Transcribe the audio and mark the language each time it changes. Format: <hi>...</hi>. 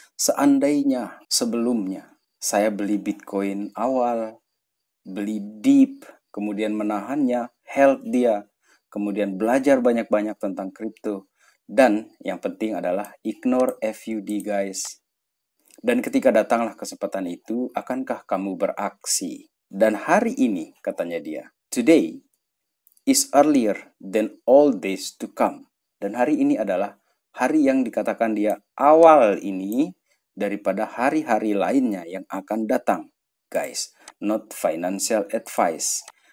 <id>Seandainya sebelumnya saya beli Bitcoin awal, beli deep, kemudian menahannya, held dia, kemudian belajar banyak-banyak tentang kripto, dan yang penting adalah</id> <en>ignore FUD guys.</en> <id>Dan ketika datanglah kesempatan itu, akankah kamu beraksi? Dan hari ini, katanya dia,</id> <en>today is earlier than all days to come.</en> <id>Dan hari ini adalah hari yang dikatakan dia awal ini daripada hari-hari lainnya yang akan datang.</id> <en>Guys, not financial advice.</en>